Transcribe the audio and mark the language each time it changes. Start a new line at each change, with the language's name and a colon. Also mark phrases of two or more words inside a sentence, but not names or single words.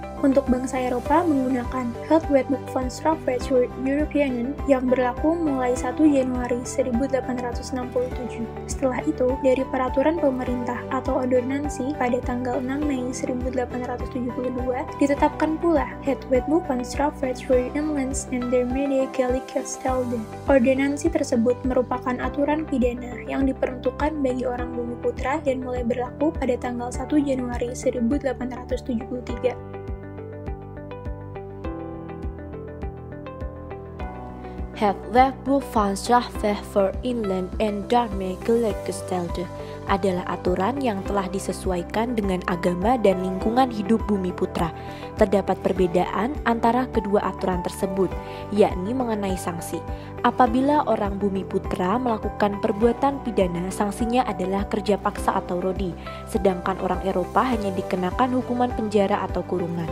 Indonesian: Untuk bangsa Eropa menggunakan Het Wetboek van Strafrecht voor Europeanen yang berlaku mulai 1 Januari 1867. Setelah itu, dari peraturan pemerintah atau ordonansi pada tanggal 6 Mei 1872 ditetapkan pula Het Wetboek van Strafrecht voor Inlands en der Medegelijkgestelde. Ordonansi tersebut merupakan aturan pidana yang diperuntukkan bagi orang Bumiputra dan mulai berlaku pada tanggal 1 Januari 1873. Het Wetboek van Strafrecht voor Inland en daarmee gelijkgestelde adalah aturan yang telah disesuaikan dengan agama dan lingkungan hidup Bumiputra. Terdapat perbedaan antara kedua aturan tersebut, yakni mengenai sanksi. Apabila orang Bumiputra melakukan perbuatan pidana, sanksinya adalah kerja paksa atau rodi, sedangkan orang Eropa hanya dikenakan hukuman penjara atau kurungan.